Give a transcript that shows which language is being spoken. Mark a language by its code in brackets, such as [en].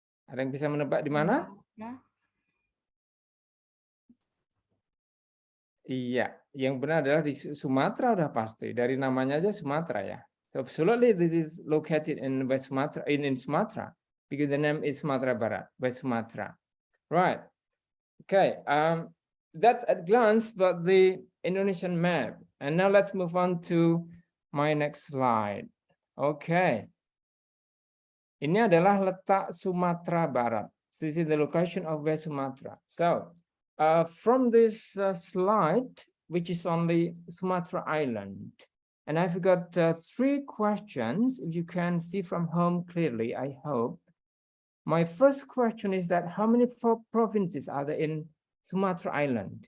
[id] Ada yang bisa menebak di mana? Iya, yang benar adalah di Sumatera udah pasti. Dari namanya aja Sumatera ya. [en] So absolutely this is located in West Sumatra, in Sumatra, because the name is Sumatera Barat, West Sumatra. Right. Okay. That's at glance about the Indonesian map. And now let's move on to my next slide. Okay. [id] Ini adalah letak Sumatera Barat. [en] This is the location of West Sumatra. So from this slide, which is on the Sumatra Island, and I've got 3 questions. If you can see from home clearly, I hope. My first question is that how many provinces are there in Sumatra Island?